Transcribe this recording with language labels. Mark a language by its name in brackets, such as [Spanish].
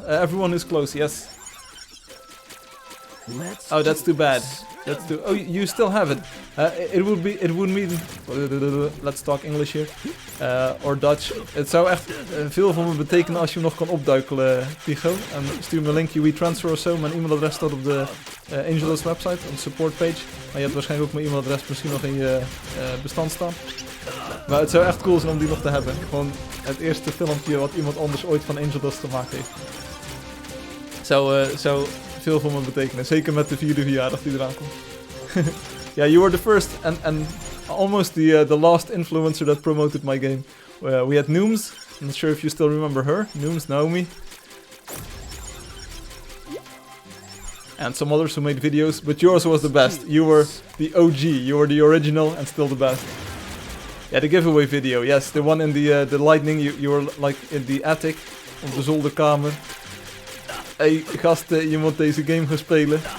[English] Everyone who's close, yes. Oh, that's too bad. That's too. Oh, you still have it. It would mean. Let's talk English here, or Dutch. [Dutch] Het zou echt veel voor me betekenen als je hem nog kan opduikelen, Tycho. En stuur me een linkje WeTransfer of zo. Mijn e-mailadres staat op de Angeldust website, op de support page. Maar je hebt waarschijnlijk ook mijn e-mailadres misschien nog in je bestand staan. Maar het zou echt cool zijn om die nog te hebben. Gewoon het eerste filmpje wat iemand anders ooit van Angeldust gemaakt heeft. Zou veel voor me betekenen. Zeker met de 4e verjaardag die eraan komt. [English] Yeah, you were the first and almost the last influencer that promoted my game. We had Nooms. I'm not sure if you still remember her. Nooms, Naomi. And some others who made videos, but yours was the best. You were the OG, you were the original and still the best. Yeah, the giveaway video, yes, the one in the lightning, you were like in the attic, [Dutch] op de zolderkamer. Hey gasten, je moet deze game gaan spelen.